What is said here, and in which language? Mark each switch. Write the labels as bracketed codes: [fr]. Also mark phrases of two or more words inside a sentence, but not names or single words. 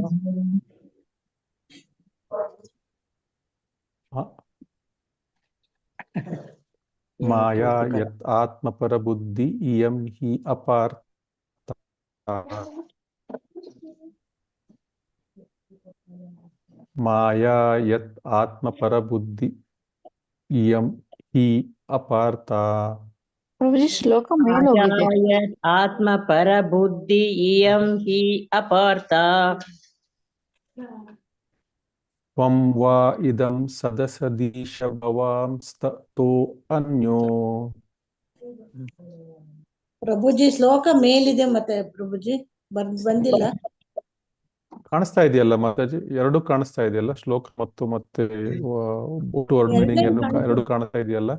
[sa] ಮಾಯಾ ಯತ್ ಆತ್ಮಪರ ಬುದ್ಧಿ ಇಯಂ ಹಿ ಅಪಾರ್ಥ. ಮಾಯಾ ಯತ್ ಆತ್ಮಪರ ಬುದ್ಧಿ ಇಯಂ ಹಿ ಅಪಾರ್ಥ. [kn] ಪ್ರಭುಜಿ ಶ್ಲೋಕ ಮೇಲೋಗಿದೆ. [sa] ಆತ್ಮ ಪರ ಬುದ್ಧಿ ಇಯಂ ಹಿ ಅಪಾರ್ಥ. ತ್ವಂ ವಾ ಇದಂ ಸದಸದೀಶ ಭವಾಂಸ್ತೋ ಅನ್ಯೋ. [kn] ಪ್ರಭುಜಿ ಶ್ಲೋಕ ಮೇಲಿದೆ, ಮತ್ತೆ ಪ್ರಭುಜಿ ಬಂದಿಲ್ಲ. ಕಾಣಿಸ್ತಾ ಇದೆಯಲ್ಲ ಮಾತಾಜಿ? ಎರಡು ಕಾಣಿಸ್ತಾ ಇದೆಯಲ್ಲ, ಶ್ಲೋಕ ಮತ್ತು ಮತ್ತೆ [en] word meaning [kn] ಎರಡು ಕಾಣಿಸ್ತಾ ಇದೆಯಲ್ಲ?